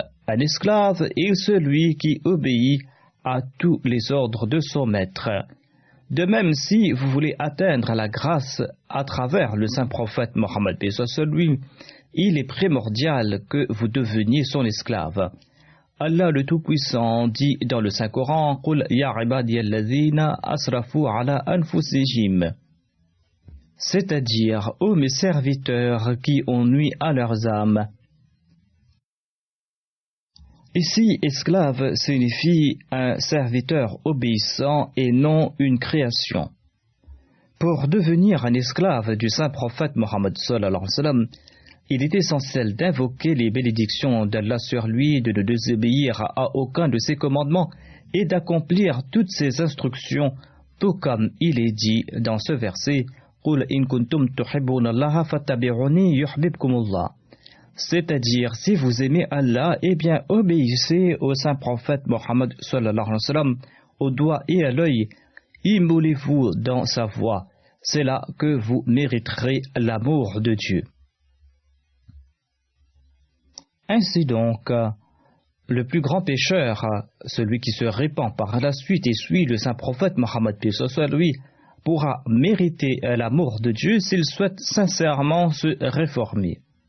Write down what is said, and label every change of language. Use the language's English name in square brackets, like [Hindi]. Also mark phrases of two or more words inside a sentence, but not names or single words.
[French] Un esclave est celui qui obéit à tous les ordres de son maître. De même, si vous voulez atteindre la grâce à travers le saint prophète Mohammed, paix soit sur lui, il est primordial que vous deveniez son esclave. Allah le Tout-Puissant dit dans le Saint-Coran, « [Arabic] قل يا عبادي الذين أسرفوا على أنفسهم [French] » c'est-à-dire, ô mes serviteurs qui ont nui à leurs âmes. Ici, esclave signifie un serviteur obéissant et non une création. Pour devenir un esclave du saint prophète Mohammed [Arabic] صلى الله عليه وسلم, [French] il est essentiel d'invoquer les bénédictions d'Allah sur lui, de ne désobéir à aucun de ses commandements et d'accomplir toutes ses instructions, tout comme il est dit dans ce verset « [Arabic] قل إن كنتم تحبون الله فاتبعوني يحببكم الله [French] » c'est-à-dire, si vous aimez Allah, eh bien obéissez au saint prophète Mohammed [Arabic] صلى الله عليه وسلم [French] au doigt et à l'œil, immolez-vous dans sa voie, c'est là que vous mériterez l'amour de Dieu. Ainsi donc, le plus grand pécheur, celui qui se répand par la suite et suit le saint prophète Mohammed paix soit sur lui, pourra mériter l'amour de Dieu s'il souhaite sincèrement se réformer.